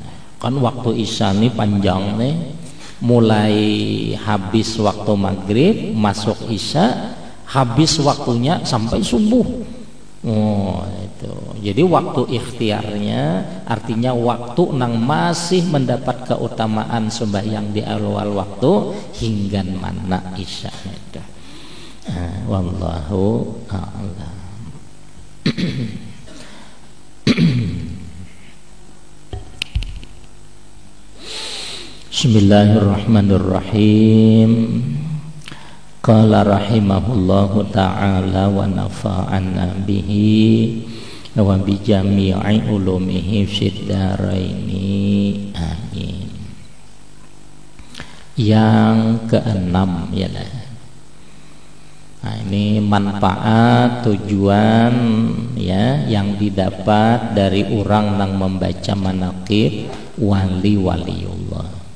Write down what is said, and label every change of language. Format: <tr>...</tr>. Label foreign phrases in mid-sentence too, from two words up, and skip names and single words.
<id>Kan waktu Isya ini panjang nih. Mulai habis waktu maghrib masuk Isya, habis waktunya sampai subuh. Oh, itu.</id> <bjn>Jadi waktu ikhtiarnya artinya waktu nang masih mendapat keutamaan sembahyang di awal waktu hingga mana Isya itu.</bjn> <ar>والله أعلم. Bismillahirrahmanirrahim. قال رحمه الله تعالى ونفعنا به وبجميع علومه في الدارين آمين.</ar> <id>Yang keenam ialah ini manfaat tujuan ya yang didapat dari orang yang membaca manaqib wali-waliullah.</id>